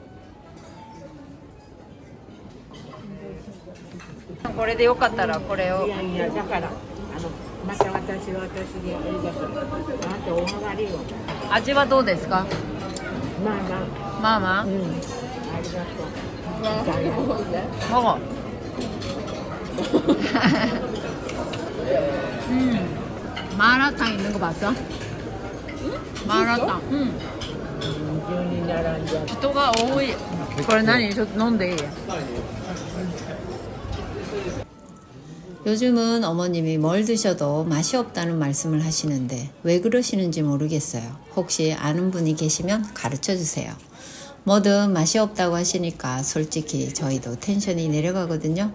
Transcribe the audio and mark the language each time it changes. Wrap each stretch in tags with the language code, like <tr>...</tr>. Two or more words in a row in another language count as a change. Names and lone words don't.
<ja>これでよかったらこれを。いやいや、だからまた私でありがとう。あとおはがりを。味はどうですか？まあまあ。まあまあ。ありがとう。</ja> <ko>먹어. 마라탕 있는 거 봤어? 마라탕. 응.</ko> <ja>人が多い. これ何?飲んでいい?</ja> <ko>요즘은 어머님이 뭘 드셔도 맛이 없다는 말씀을 하시는데 왜 그러시는지 모르겠어요. 혹시 아는 분이 계시면 가르쳐 주세요. 뭐든 맛이 없다고 하시니까 솔직히 저희도 텐션이 내려가거든요.</ko>